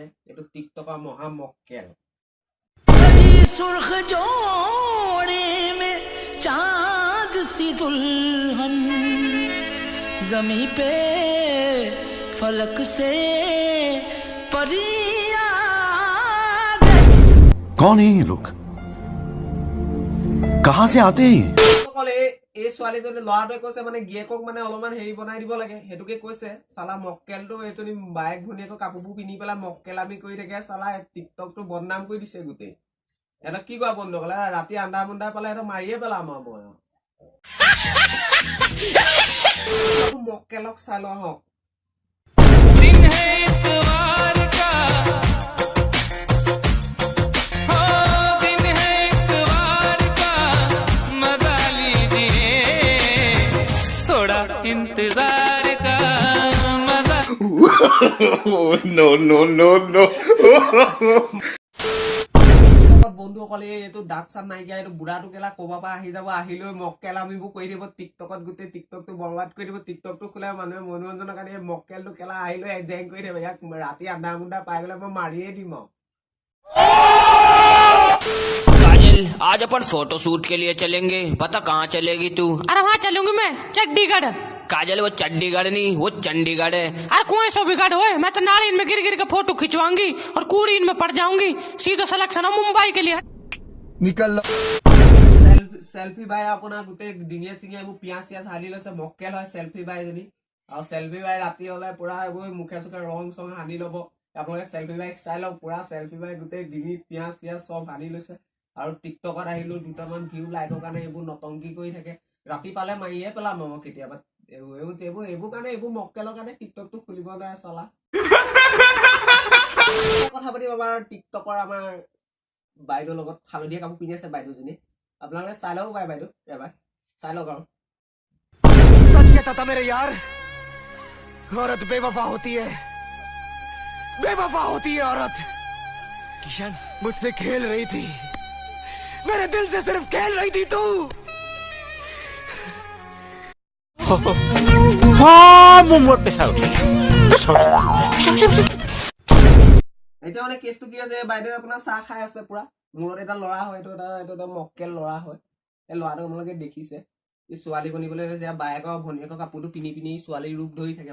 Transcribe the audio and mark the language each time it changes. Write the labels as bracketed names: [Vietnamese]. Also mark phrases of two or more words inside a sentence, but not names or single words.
[Assamese] এইটো টিকটকৰ মহা মক্কেল। [Hindi] सुर्ख जोड़े में चांद सी दुल्हन जमी पे फलक से परियां कौन है ये लोग कहां से आते हैं [Assamese] এই ছোৱালীজনী ল'ৰাটোৱে কৈছে মানে গিয়েকক মানে অলপমান হেৰি বনাই দিব লাগে, সেইটোকে কৈছে। চালা মক্কেলটো এইজনী বায়েক ভনীয়েকৰ কাপোৰবোৰ পিন্ধি পেলাই মক্কেলামি কৰি থাকে। চালা টিকটকটো বদনাম কৰি দিছে গোটেই। এটা কি কোৱা বন্ধুসকলে? ৰাতি আন্ধা মুন্ধা পালে সেইটো মাৰিয়ে পেলাম আৰু মই মক্কেলক চাই লওঁ হওক। [Hindi] इंतजार का मजा [English] no no no no [Assamese] বন্ধুসকলে এইটো দাঁত চাত নাইকিয়া, এইটো বুঢ়াটো কেলা ক'ৰবাৰ পৰা আহি যাব, আহিলৈ মক্কেলামিবোৰ কৰি দিব টিকটকত, গোটেই টিকটকটো বৰবাদ কৰি দিব। টিকটকটো খোলে মানুহে মনোৰঞ্জনৰ কাৰণে এই মক্কেলটো কেলা আহিলৈ এজেং কৰি দিব। ইয়াক ৰাতি আন্ধা মুন্ধা পাই গ'লে মই মাৰিয়ে দিম আৰু। [Hindi] काजल, आज अपन फोटो शूट के लिए चलेंगे। बता कहाँ चलेगी तू? अरे वहाँ चलूंगी मैं, चंडीगढ़। काजल, वो चंडीगढ़ नहीं, वो चंडीगढ़ है। अरे कुएं सो बिगड़ होए, मैं तो नालीन में गिर गिर के फोटो खिंचवाऊंगी और कूड़ीन में पड़ जाऊंगी। सीधा सिलेक्शन है मुंबई के लिए। निकल [Assamese] চেলফি বাই আপোনাৰ গোটেই ডিঙিয়ে চিঙিয়ে এইবোৰ পিঁয়াজ চিয়াজ সানি লৈছে। মক্কেল হয় চেলফি বাই এজনী। আৰু চেলফি বাই ৰাতি হলে পুৰা এইবোৰ মুখে চুখে ৰং চং সানি ল'ব। আপোনালোকে চেলফি বাইক চাই লওক, পুৰা চেলফি বাই গোটেই ডিঙিত পিঁয়াজ চিয়াজ চব সানি লৈছে। আৰু টিকটকত আহিলো দুটামান ভিউ লাইকৰ কাৰণে এইবোৰ নটংকি কৰি থাকে। ৰাতি পালে মাৰিয়ে পেলাম মই কেতিয়াবা। এইবোৰ কাৰণে এইবোৰ মক্কেলৰ কাৰণে টিকটকটো খুলিব যায় চলা। কথা পাতিম আমাৰ টিকটকৰ আমাৰ বাইদেউৰ লগত। হালধীয়া কাপোৰ পিন্ধি আছে বাইদেউজনী। আপোনালোকে চাই লওক বাইদেউ এবাৰ চাই লওক আৰু। [Hindi] सच कहता था मेरे यार, औरत बेवफा होती है, बेवफा होती है औरत। किशन मुझसे खेल रही थी, मेरे दिल से सिर्फ खेल रही थी तू। [Assamese] এতিয়া মানে কেছটো কি আছে, বাইদেউ আপোনাৰ চাহ খাই আছে পুৰা। মূৰত এটা ল'ৰা হয়, এইটো এটা মক্কেল ল'ৰা হয়। এই ল'ৰাটো আপোনালোকে দেখিছে, এই ছোৱালী বনিবলৈ যে বায়েকৰ ভনীয়েকৰ কাপোৰটো পিন্ধি পিন্ধি ছোৱালীৰ ৰূপ ধৰি থাকে।